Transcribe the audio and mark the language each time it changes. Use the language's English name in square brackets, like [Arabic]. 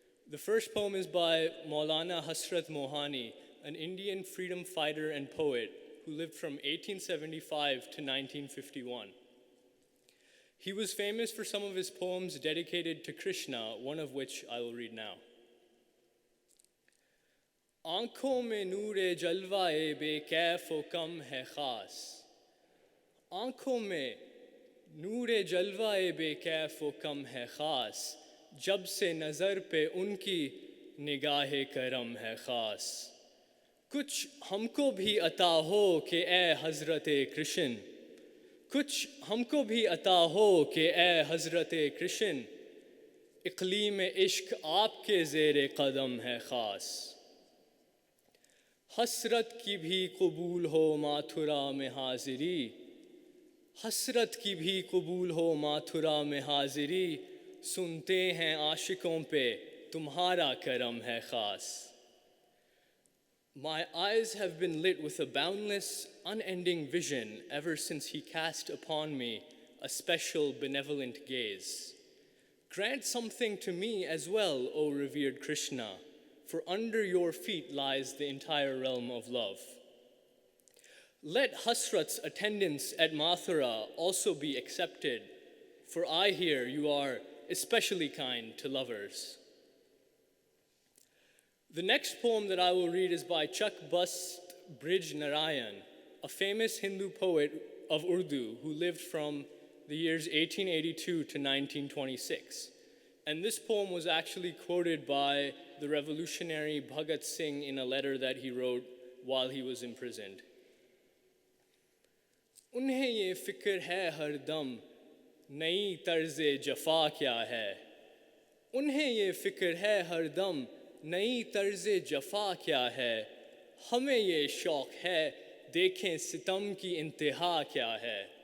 [English] The first poem is by Maulana Hasrat Mohani, an Indian freedom fighter and poet who lived from 1875 to 1951. He was famous for some of his poems dedicated to Krishna, one of which I will read now. [Hindi] आँखों में नूरे जलवाए बेकैफ व कम है ख़ास आँखों में नूरे जलवाए बेकैफ व कम है ख़ास जब से नज़र पे उनकी निगाह करम है ख़ास कुछ हमको भी अता हो कि ए हज़रत कृष्ण कुछ हमको भी अता हो कि ए हज़रत कृष्ण इक़लीम इश्क आपके ज़ेर क़दम है ख़ास हसरत की भी कबूल हो माथुरा में हाज़िरी हसरत की भी कबूल हो माथुरा में हाज़िरी सुनते हैं आशिकों पे तुम्हारा करम है ख़ास [English] My eyes have been lit with a boundless, unending vision ever since he cast upon me a special benevolent gaze. Grant something to me as well, O revered Krishna, for under your feet lies the entire realm of love. Let Hasrat's attendance at Mathura also be accepted, for I hear you are especially kind to lovers. The next poem that I will read is by Chak Bast Brij Narayan, a famous Hindu poet of Urdu who lived from the years 1882 to 1926. And this poem was actually quoted by the revolutionary Bhagat Singh in a letter that he wrote while he was imprisoned. [Hindi] उन्हें ये फिक्र है हर दम नई तर्ज़े जफ़ा क्या है उन्हें ये फिक्र है हर दम नई तर्ज़े जफ़ा क्या है हमें ये शौक़ है देखें सितम की इंतहा क्या है